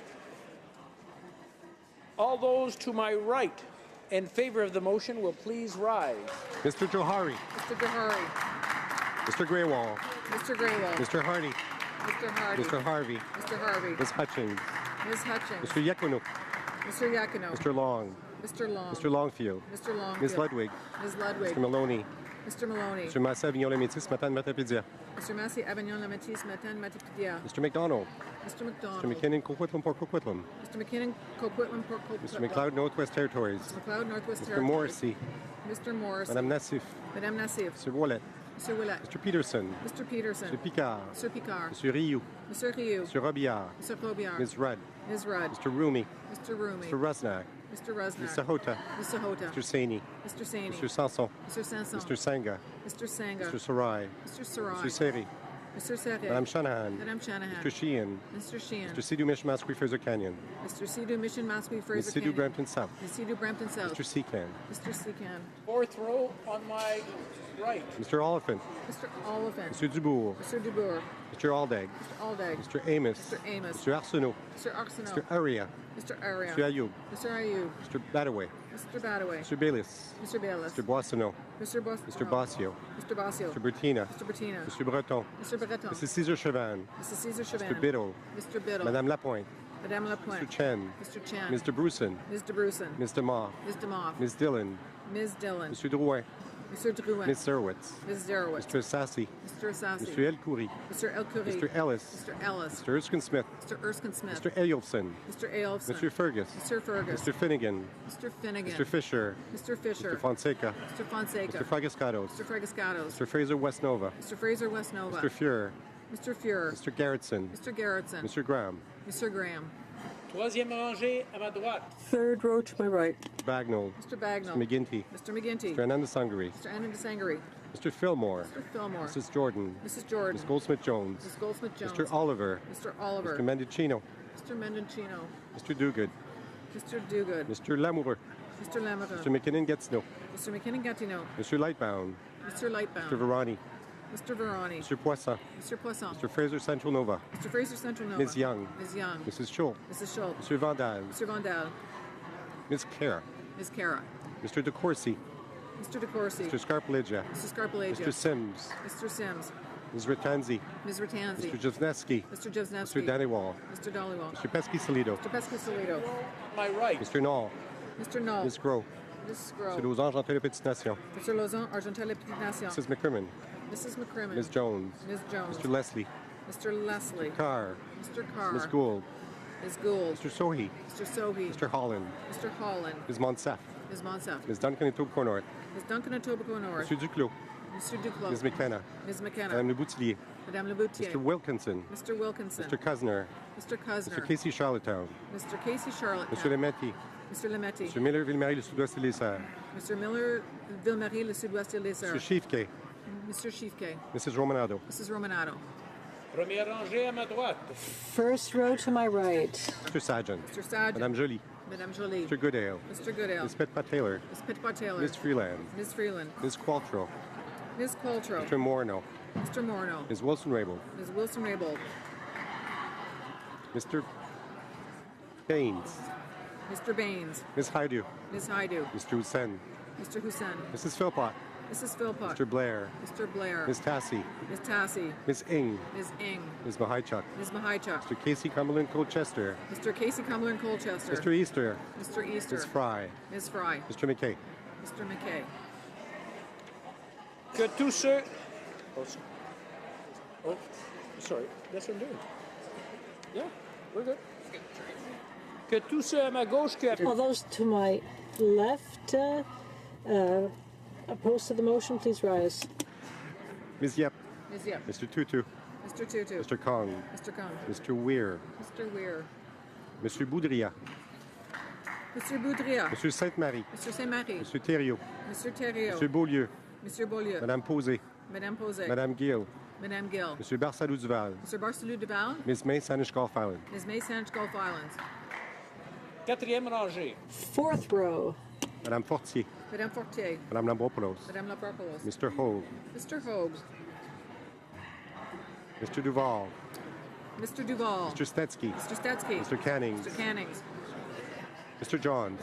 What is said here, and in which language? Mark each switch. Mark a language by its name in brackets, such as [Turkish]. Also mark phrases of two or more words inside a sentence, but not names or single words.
[English] All those to my right, in favor of the motion will please rise. Mr. Johari. Mr. Johari. Mr. Graywall. Mr. Graywell. Mr. Hardy. Mr. Hardy. Mr. Harvey. Mr. Harvey. Ms. Hutchins. Ms. Hutchins. Mr. Yakuno. Mr. Yakino. Mr. Long. Mr. Long. Mr. Longfield. Mr. Longfield. Ms. Ludwig. Ms. Ludwig. Mr. Maloney. Mr. Maloney. Mr. Massa Avignon-Métis, Matane Matapédia. Mr. Massey Avignon Lametis Matan Matipidia. Mr. McDonald. Mr. McDonald. Mr. McKinnon, Coquitlam, Port Coquitlam. Mr. McKinnon, Coquitlam, Port Mr. Coquitlam. McLeod, Northwest Territories. Mr. McLeod, Northwest Mr. Territories. Morrissey. Mr. Morris. Madame Nassif. Madame Nassif. Mr. Wallet. Mr. Willett. Mr. Peterson. Mr. Peterson. Mr. Picard. Mr. Picard. Mr. Rioux. Mr. Rioux. Mr. Robillard. Mr. Robillard. Ms. Rudd. Ms. Rudd. Mr. Rumi. Mr. Rumi. Mr. Rusnak. Mr. Rusnak. Ms. Sahota. Ms. Sahota. Mr. Saini. Mr. Saini. Mr. Sanson. Mr. Sanson. Mr. Sanga. Mr. Sanga. Mr. Sarai. Mr. Sarai. Mr. Seri. Mr. Serre. Madame Shanahan. Madame Shanahan. Mr. Sheehan. Mr. Sheehan. Mr. Sidhu Mishmas, Fraser Canyon. Mr. Sidhu Mission Masque Ms. Fraser Sidhu Canyon. Brampton South. Ms. Sidhu Brampton South. Mr. Secan. Mr. Secan. Fourth row on my right. Mr. Oliphant. Mr. Oliphant. Mr. Dubourg. Mr. Dubourg. Mr. Aldag. Mr. Aldag. Mr. Amos. Mr. Amos. Mr. Arsenault. Mr. Arsenault. Mr. Aria. Mr. Aria. Mr. Ayoub. Mr. Ayoub. Mr. Badaway. Mr. Badaway. Mr. Bayless. Mr. Bayless. Mr. Boissonneau. Mr. Bos. Mr. Bossio. Mr. Bossio. Mr. Bertina. Mr. Bertina. Mr. Breton. Mr. Breton. Mrs. Cesar Chavan. Mrs. Cesar Chavan. Mr. Biddle. Mr. Biddle. Madame Lapointe. Madame Lapointe. Mr. Chen. Mr. Chen. Mr. Bruson. Ms. DeBruson. Ms. DeMoff. Ms. DeMoff. Ms. Dillon. Ms. Dillon. Mr. Drouin. Mr. Drouin. Ms. Zerowitz. Ms. Zerowitz. Mr. Sassy. Mr. Sassy. Mr. El Khoury. Mr. El Khoury. Mr. Ellis. Mr. Ellis. Mr. Erskine Smith. Mr. Erskine Smith. Mr. Eyolfson. Mr. Eyolfson. Mr. Fergus. Mr. Fergus. Mr. Finnegan. Mr. Finnegan. Mr. Fisher. Mr. Fisher. Mr. Fonseca. Mr. Fonseca. Mr. Fragascados. Mr. Fragascados. Mr. Fraser Westnova. Mr. Fraser Westnova. Mr. Fuhrer. Mr. Fuhrer. Mr. Garrettson. Mr. Garrettson. Mr. Graham. Mr. Graham. [French] Troisième rangée à ma droite. [English] Third row to my right. Bagnall. Mr. Bagnall. Mr. McGinty. Mr. McGinty. Mr. Anandasangari. Mr. Anandasangari. Mr. Fillmore. Mr. Fillmore. Mrs. Jordan. Mrs. Jordan. Ms. Goldsmith-Jones. Mrs. Goldsmith-Jones. Mr. Oliver. Mr. Oliver. Mr. Mendocino. Mr. Mendoncino. Mr. Duguid. Mr. Duguid. Mr. Lamoureux. Mr. Lamoureux. Mr. McKinnon-Gatineau. Mr. McKinnon-Gatineau. Mr. Lightbound. Mr. Lightbound. Mr. Verani. Mr. Verani. Mr. Poisson. Mr. Poisson. Mr. Fraser Central Nova. Mr. Fraser Central Nova. Ms. Young. Ms. Young. Mrs. Schultz. Mrs. Schultz. Mr. Vandal. Mr. Vandal. Ms. Kara. Ms. Kara. Mr. DeCourcy. Mr. DeCourcy. Mr. Scarpaleggia. Mr. Scarpaleggia. Mr. Sims. Mr. Sims. Ms. Ratanzi. Ms. Ratanzi. Mr. Josneski. Mr. Josnevsky. Mr. Dannywall. Mr. Dollywall. Mr. Pesky-Salido. Mr. Pescasolido. My right. Mr. Knoll. Mr. Knoll. Ms. Gros. Ms. Mr. Grove. Lausanne, Argentin, Les Petites Nations. Mr. Lauzon, Argentin, Les Petites Nations. Mrs. McCrimmon. Mrs. McCrimmon. Ms. Jones. Ms. Jones. Mr. Leslie. Mr. Leslie. Carr. Mr. Carr. Ms. Gould. Ms. Gould. Mr. Sohi. Mr. Sohi. Mr. Holland. Mr. Holland. Ms. Monsef. Ms. Monsef. Ms. Duncan and Tobe North. Ms. Duncan and Tobago North. Mr. Duclos. Mr. Duclos. Ms. McKenna. Ms. McKenna. Madame Le Boutillier. Madame Le Boutier. Mr. Wilkinson. Mr. Wilkinson. Mr. Cuzner. Mr. Cuzner. Mr. Casey Charlottetown. Mr. Casey Charlotte. Mr. Lemetti. Mr. Lemetti. Mr. Miller, Ville-Marie, Le Sud-Ouest et les Serres. Mr. Miller, Ville-Marie, Le Sud-Ouest et les Mr. Serres. Schiefke. Mr. Schiefke. Mrs. Romanado. Mrs. Romanado. [French] Première rangée à ma droite. [English] First row to my right. Mr. Sargent. Mr. Sargent. Madame Jolie. Madame Jolie. Mr. Goodale. Mr. Goodale. Ms. Petpat-Taylor. Ms. Petpat-Taylor. Ms. Freeland. Ms. Freeland. Ms. Qualtrough. Ms. Qualtrough. Mr. Morneau. Mr. Morneau. Ms. Wilson-Raybould. Ms. Wilson-Raybould. Mr. Baines. Mr. Baines. Ms. Haidu. Ms. Haidu. Mr. Hussein. Mr. Hussein. Mrs. Philpott. Mrs. Philpott. Mr. Blair. Mr. Blair. Ms. Tassie. Ms. Tassie. Ms. Ing. Ms. Ing. Ms. Mahaichuk. Ms. Mahaichuk. Mr. Casey Cumberland Colchester. Mr. Casey Cumberland Colchester. Mr. Easter. Mr. Easter. Ms. Fry. Ms. Fry. Mr. McKay. Mr. McKay. [French] Que tous ceux... [English] Oh, sorry. That's what I'm doing. Yeah, we're good. [French] Que tous ceux à ma gauche qui... [English] All those to my left opposed to the motion, please rise. Ms. Yep. Ms. Yep. Mr. Tutu. Mr. Tutu. Mr. Kong. Mr. Kong. Mr. Weir. Mr. Weir. Mr. Boudria. Mr. Boudria. Mr. Sainte-Marie. Mr. Saint-Marie. Mr. Thériault. Mr. Thériault. Mr. Beaulieu. Mr. Beaulieu. Madame Posé. Madame Posé. Madame Gill. Madame Gill. Mr. Barsalou Duval. Mr. Barcelou Duval. Ms. May Sanish Golf Island. Ms. May Saint Gulf Islands. [French] Quatrième rangée. [English] Fourth row. Madame Fortier. Madame Fortier. Madame Lambropoulos. Madame Lapropoulos. Mr. Hogue. Mr. Hogue. Mr. Duval. Mr. Duval. Mr. Stetsky. Mr. Stetsky. Mr. Cannings. Mr. Cannings. Mr. Johns.